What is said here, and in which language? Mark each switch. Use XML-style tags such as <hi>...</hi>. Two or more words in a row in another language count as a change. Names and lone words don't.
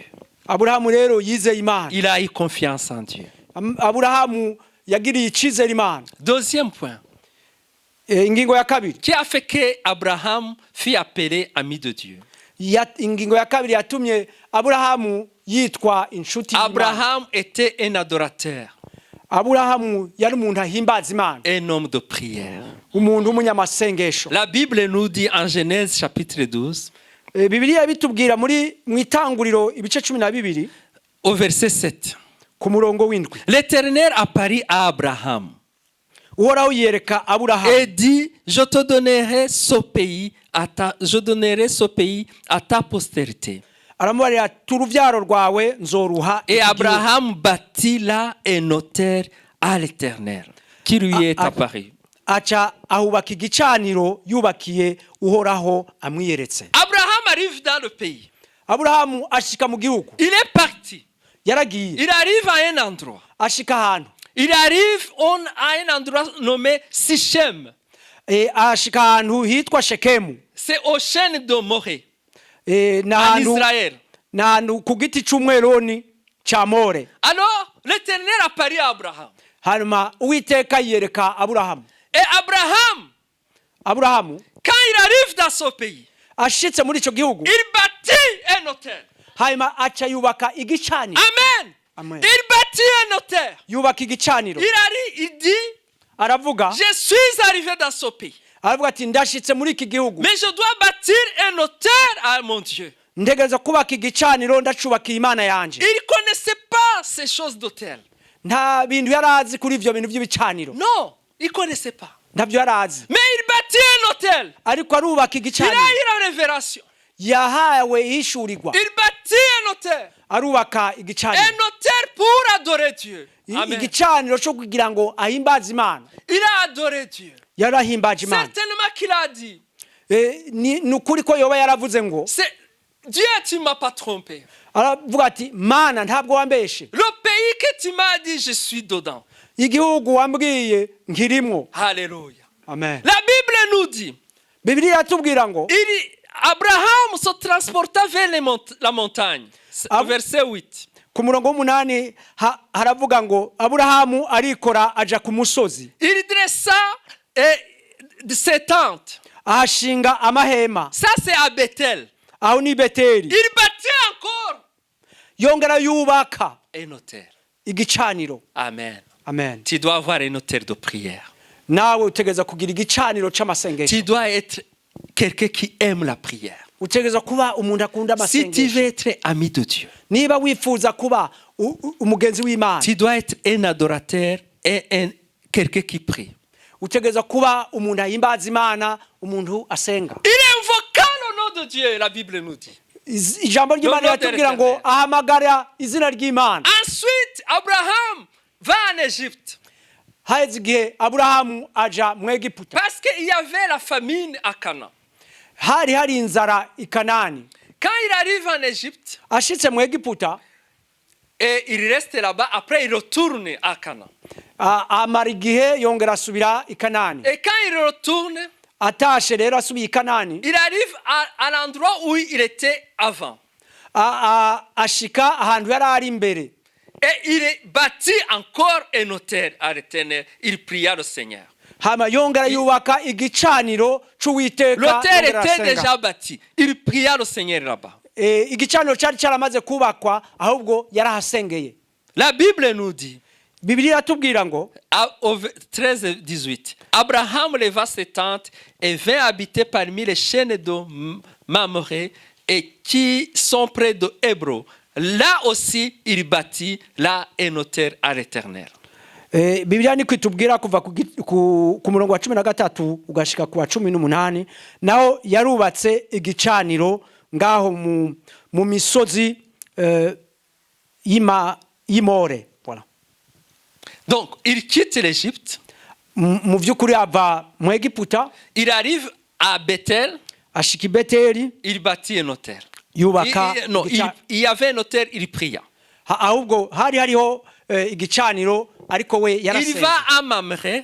<rn>Aburahamu rero yizeye Imana.</rn> <fr>Il a eu confiance en Dieu.</fr> <rn>Aburahamu yagiriye icizere Imana.</rn> <fr>Deuxième point.</fr> <rn>Ingingo ya kabiri.</rn> <fr>Qui a fait que Abraham fut appelé ami de Dieu?</fr> <rn>Ingingo ya kabiri yatumye Aburahamu yitwa inshuti y'Imana.</rn> <fr>Abraham était un adorateur,</fr> <rn>Aburahamu yari umuntu ahimbaza Imana,</rn> <fr>un homme de prière.</fr> <rn>umuntu w'umunyamasengesho.</rn> <fr>La Bible nous dit en Genèse chapitre 12,</fr> <rn>Bibiliya bitubwira mu itanguriro ibice 12</rn> <fr>au verset 7.</fr> <rn>ku murongo w'indwi.</rn> <fr>L'Éternel apparut à Abraham</fr> <rn>Uhoraho yereka Aburahamu</rn> <fr>et dit, je donnerai ce pays à ta postérité.</fr> <rn>aramubarira ati uruvyaro rwawe nzoruha.</rn> <fr>Et Abraham bâtit là un autel à l'Éternel qui lui est apparu.</fr> <rn>Aca ahubaka igicaniro yubakiye Uhoraho amwiyeretse.</rn> <fr>Abraham arrive dans le pays.</fr> <rn>Aburahamu ashika mu gihugu,</rn> <fr>Il est parti.</fr> <rn>yaragiye</rn> <fr>Il arrive à un endroit.</fr> <rn>ashika ahantu,</rn> <fr>Il arrive à un endroit nommé Sichem.</fr> <rn>ashika ahantu hitwa Shekemu.</rn> <fr>C'est au chêne de Morée, en</fr> <rn>n'ahantu</rn> <fr>Israël.</fr> <rn>n'ahantu ku giti c'umweroni ca More.</rn> <fr>Alors, l'Éternel apparut à Abraham.</fr> <rn>Hanyuma Uwiteka yereka Aburahamu.</rn> <fr>Et</fr> <rn>Aburahamu</rn> <fr>quand il arrive dans ce pays,</fr> <rn>ashitse muri ico gihugu,</rn> <fr>il bâtit un autel.</fr> <rn>hanyuma aca yubaka igicaniro. Amen. Amen.</rn> <fr>Il bâtit un autel.</fr> <rn>Yubaka igicaniro.</rn> <fr>Il dit,</fr> <rn>Aravuga,</rn> <fr>je suis arrivé dans ce pays,</fr> <rn>aravuga ati ndashitse muri iki gihugu,</rn> <fr>mais je dois bâtir un autel à mon Dieu.</fr> <rn>ntegereza kubaka igicaniro ndacubakiye Imana yanje.</rn> <fr>Il ne connaissait pas ces choses d'autel.</fr> <rn>Nta bintu yarazi kuri ivyo bintu by'ibicaniro,</rn> <fr>Non, il ne connaissait pas.</fr> <rn>ntabyo yarazi,</rn> <fr>Mais il bâtit un autel.</fr> <rn>ariko arubaka</rn> <fr>Il a</fr> <rn>igicaniro.</rn> <fr>eu la révélation.</fr> <rn>Yahawe yishurirwa,</rn> <fr>Il bâtit un autel.</fr> <rn>arubaka</rn> <fr>Un</fr> <rn>igicaniro.</rn> <fr>autel pour adorer Dieu.</fr> <rn>Amen. Igicaniro cyo kugira ngo ahimbaze Imana.</rn> <fr>Il a adoré Dieu.</fr> <rn>Yarahimbaje Imana.</rn> <fr>Certainement qu'il a dit,</fr> <rn>Ni ukuri ko yoba yaravuze ngo,</rn> <fr>Dieu, tu ne m'as pas trompé.</fr> <rn>aravuga ati Mana ntabwo wambeshe,</rn> <fr>Le pays que tu m'as dit, je suis dedans.</fr> <rn>igihugu wambwiye nkirimwo.</rn> <fr>Alléluia.</fr> <rn>Amen.</rn> <fr>La Bible nous dit,</fr> <rn>Bibiliya yatubwira ngo</rn> <fr>Abraham se transporta vers la montagne. Verset 8.</fr> <rn>ku murongo w'umunani haravuga ngo Aburahamu arikora aja ku musozi,</rn> <fr>Il dressa ses tentes.</fr> <rn>ahashinga amahema.</rn> <fr>Ça, c'est à Bethel.</fr> <rn>Aho ni Beteli.</rn> <fr>Il bâtit encore</fr> <rn>Yongera yubaka</rn> <fr>un autel.</fr> <rn>igicaniro. Amen. Amen.</rn> <fr>Tu dois avoir un autel de prière.</fr> <rn>Nawe utegeza kugira igicaniro c'amasengesho.</rn> <fr>Tu dois être quelqu'un qui aime la prière.</fr> <rn>Utegeza kuba umuntu akunda</rn> <fr>Si tu</fr> <rn>amasengesho.</rn> <fr>veux être ami de Dieu,</fr> <rn>Niba wifuza kuba umugenzi w'Imana,</rn> <fr>tu dois être un adorateur et quelqu'un qui prie.</fr> <rn>utegeza kuba umuntu ahimbaza Imana, umuntu asenga.</rn> <fr>Il invoqua le nom de Dieu, la Bible nous dit.</fr> <rn>Ijambo ry'Imana yatubwira ngo ahamagara izina ry'Imana.</rn> <fr>Ensuite, Abraham va en Égypte.</fr> <rn>Haheze igihe Aburahamu aja mu Egiputa.</rn> <fr>Parce qu'il y avait la famine à Canaan.</fr> <rn>Hari inzara i Kanani.</rn> <fr>Quand il arrive en Égypte,</fr> <rn>Ashitse mu Egiputa,</rn> <fr>et il reste là-bas, après il retourne à Canaan.</fr> <rn>amara igihe yongera asubira i Kanani.</rn> <fr>Et quand il retourne,</fr> <rn>Atashe rero asubiye i Kanani,</rn> <fr>il arrive à l'endroit où il était avant.</fr> <rn>ashika ahantu yari ari imbere.</rn> <fr>Et il bâtit encore un autel à l'Éternel. Il pria le Seigneur.</fr> <rn>Hama yongera yubaka igicaniro c'Uwiteka.</rn> <fr>L'autel était déjà bâti. Il pria le Seigneur là-bas.</fr> <rn>Igicaniro cyari cyaramaze kubakwa, ahubwo yarahasengeye.</rn> <fr>La Bible nous dit,</fr> <rn>Bibiliya yatubwira ngo</rn> <fr>au 13-18, Abraham leva ses tentes et vint habiter parmi les chênes de Mamoré et qui sont près de Hébron, là aussi, il bâtit là un autel à l'Éternel.</fr> <rn>Bibiliya niko itubwira kuva ku murongo wa 13 ugashika ku wa 18 naho yarubatse igicaniro ngaho mu misozi y'Imore.</rn> <fr>Voilà. Donc, il quitte l'Égypte.</fr> <rn>Mu vy'ukuri ava mu Egiputa,</rn> <fr>Il arrive à Bethel.</fr> <rn>ashika i Beteli,</rn> <fr>Il bâtit un autel.</fr> <rn>yubaka</rn> <fr>Il y avait un autel, il pria.</fr> <rn>ahubwo hari hariho igicaniro ariko we</rn> <fr>Il</fr> <rn>yarasenga.</rn> <fr>va à Mamré,</fr>